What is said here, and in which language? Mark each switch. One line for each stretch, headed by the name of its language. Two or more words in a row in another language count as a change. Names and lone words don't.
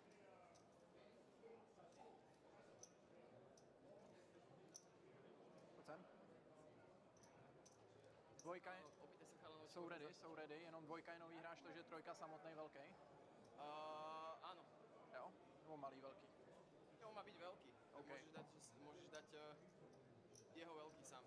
Czech: Pojď sem. Dvojka je... Jsou ready, jenom dvojka je nový hráč, takže trojka samotný velký.
Slovak: Áno.
Czech: Jo? Nebo malý velký. Jo,
Slovak: má byť veľký. OK. Môžeš dať jeho veľký sám.